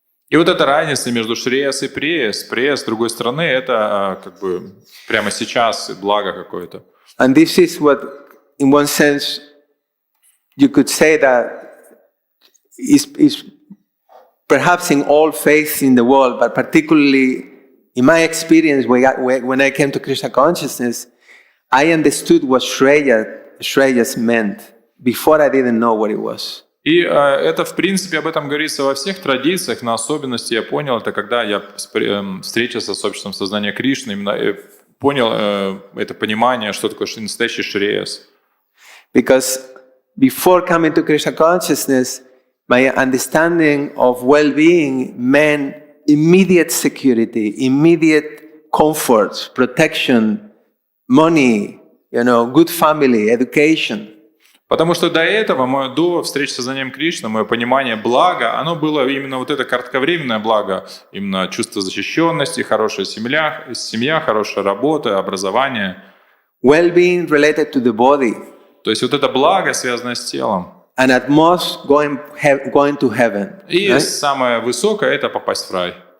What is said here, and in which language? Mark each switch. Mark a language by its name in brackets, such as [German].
[Russian] И вот эта разница между Шреяс и Преяс. Преяс, с другой стороны, это как бы прямо сейчас благо какое-то. [English] And this is what, in one sense, you could say that is perhaps in all faiths in the world, but particularly in my experience, when I came to Krishna consciousness, I understood what Shreyas meant before I didn't know what it was. [Russian] И это, в принципе, об этом говорится во всех традициях, но особенности я понял, это когда я встретился с обществом сознания Кришны, именно понял это понимание, что такое настоящий Шреяс. [English] Because before coming to Krishna consciousness, my understanding of well-being meant immediate security, immediate comfort, protection, money, good family, education. [Russian] Потому что до этого, до встречи с сознанием Кришны, мое понимание блага, оно было именно вот это кратковременное благо, именно чувство защищенности, хорошая семья, хорошая работа, образование. [English] Well-being related to the body. [Russian] То есть вот это благо, связанное с телом. [English] And at most going to heaven. [Russian] И [English] right? [Russian] самое высокое – это попасть в рай.